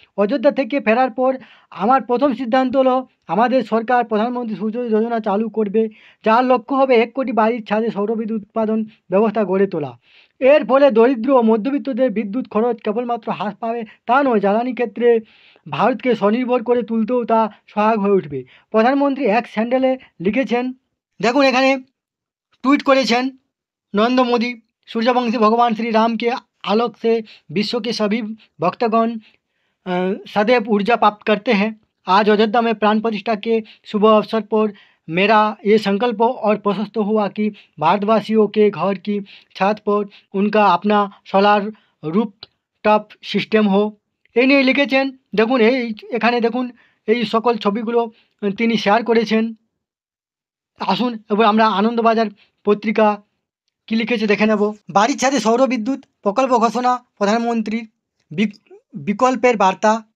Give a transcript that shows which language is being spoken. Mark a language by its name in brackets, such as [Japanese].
[Bangla] অযোধ্যা থেকে ফেরার পর আমার প্রথম সিদ্ধান্ত হলো আমাদের সরকার প্রধানমন্ত্রী সূর্যোদয় যোজনা চালু করবে, যার লক্ষ্য হবে ১ কোটি বাড়ির ছাদে সৌরবিদ্যুৎ উৎপাদন ব্যবস্থা গড়ে তোলা। এর ফলে দরিদ্র ও মধ্যবিত্তদের বিদ্যুৎ খরচ কেবলমাত্র হ্রাস পাবে তা নয়, জ্বালানি ক্ষেত্রে ভারতকে স্বনির্ভর করে তুলতেও তা সহায়ক হয়ে উঠবে। প্রধানমন্ত্রী এক স্যান্ডেলে লিখেছেন, দেখুন এখানে [Hindi] ट्वीट करेছেন नरेंद्र मोदी, सूर्यवंशी भगवान श्री राम के आलोक से विश्व के सभी भक्तगण सदैव ऊर्जा प्राप्त करते हैं। आज अयोध्या में प्राण प्रतिष्ठा के शुभ अवसर पर मेरा ये संकल्प और प्रशस्त हुआ कि भारतवासियों के घर की छत पर उनका अपना सोलार रूफ टॉप सिस्टम हो। [Bangla] এই নিয়ে লিখেছেন। দেখুন এখানে দেখুন এই সকল ছবিগুলো তিনি শেয়ার করেছেন। আসুন এবার আমরা আনন্দবাজার পত্রিকা কী লিখেছে দেখে নেব। বাড়ির ছাদে সৌরবিদ্যুৎ প্রকল্প ঘোষণা প্রধানমন্ত্রীর, বিকল্পের বার্তা।